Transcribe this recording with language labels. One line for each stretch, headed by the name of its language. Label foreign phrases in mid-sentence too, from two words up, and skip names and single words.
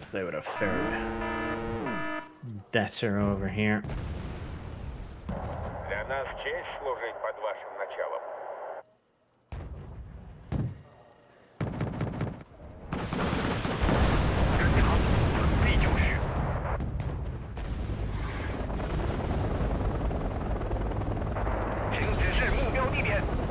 English: They would have fared better over here.
Russian: Для нас честь служить под вашим началом.
Chinese: 请指示目标地点。